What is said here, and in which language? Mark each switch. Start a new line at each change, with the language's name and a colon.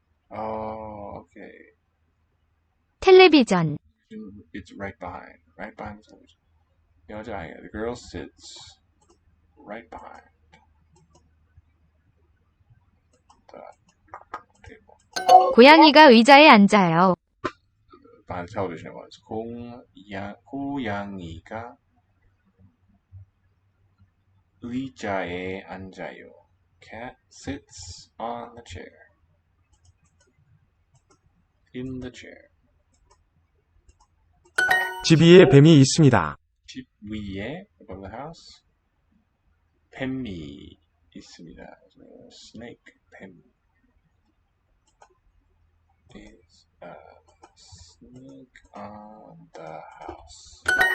English: Oh, okay.
Korean: 텔레비전
English: It's right behind. Right behind the television. 여자아이가, the girl sits right behind the table.
Korean: 고양이가 의자에 앉아요.
English: Behind the television it was.
Korean: 고양이가 의자에 앉아요.
English: Cat sits on the chair. In the chair.
Korean: 집 위에 뱀이 있습니다. 집 위에
English: above the house
Korean: 뱀이 있습니다.
English: Snake 뱀 is a snake on the house.